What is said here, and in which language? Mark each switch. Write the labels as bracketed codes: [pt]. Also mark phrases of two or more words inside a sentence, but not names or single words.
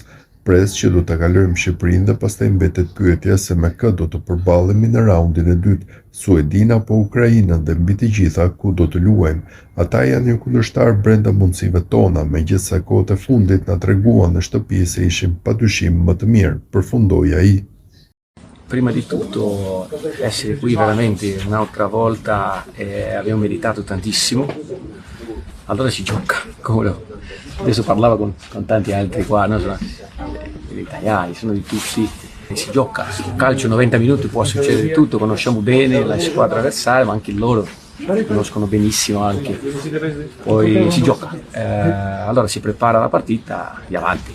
[sq] Pres që do ta kalojmë Shqipërinë dhe pastaj mbetet pyetja se me kë do të përballemi në raundin e dytë, Suedin apo Ukrainën dhe mbi të gjitha ku do të luajmë. Ata janë një kundërshtar brenda mundësive tona, megjithëse kohët e fundit na treguan në shtëpi se ishim padyshim më të mirë, përfundoi ai. [it] Prima di tutto essere qui veramente un'altra volta abbiamo meritato tantissimo, allora si gioca, adesso parlavo con tanti altri qua, no? Sono degli italiani, sono di tutti, si gioca, calcio 90 minuti può succedere di tutto, conosciamo bene la squadra avversaria ma anche loro conoscono benissimo anche, poi si gioca, allora si prepara la partita e avanti.